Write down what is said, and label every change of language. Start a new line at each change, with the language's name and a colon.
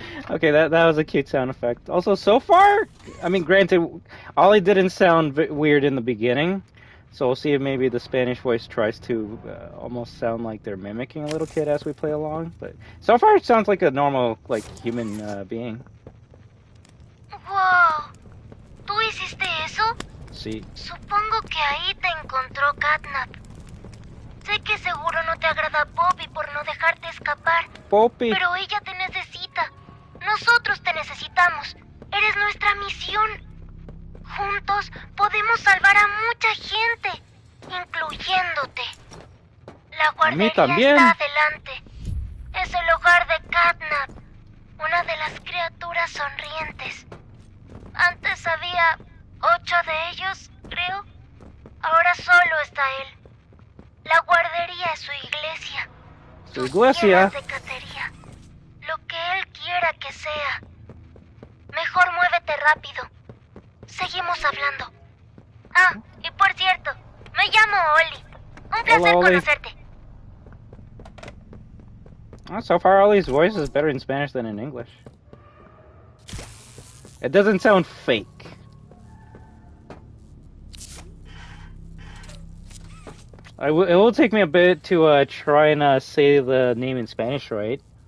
English: Okay, that was a cute sound effect. Also, so far, I mean, granted, Ollie didn't sound weird in the beginning, so we'll see if maybe the Spanish voice tries to almost sound like they're mimicking a little kid as we play along. But so far, it sounds like a normal, like, human being.
Spanish: Wow. ¿Tú hiciste eso? Sí. Supongo que ahí te encontró Catnap. Sé que seguro no te agrada Poppy por no dejarte escapar. Poppy. Pero ella te necesita. Nosotros te necesitamos. Eres nuestra misión. Juntos podemos salvar a mucha gente, incluyéndote. La guardería también. está adelante. Es el hogar de Catnap, una de las criaturas sonrientes. Antes había 8 de ellos, creo. Ahora solo está él. La guardería es su iglesia. Su iglesia. Sus tierras de cacería. Lo que él quiera que sea. Mejor muévete rápido. Seguimos hablando. Ah, y por cierto, me llamo Oli. Un placer Oli. conocerte.
English: Oh, so far, Ollie's voice is better in Spanish than in English. It doesn't sound fake. It will take me a bit to try and say the name in Spanish right.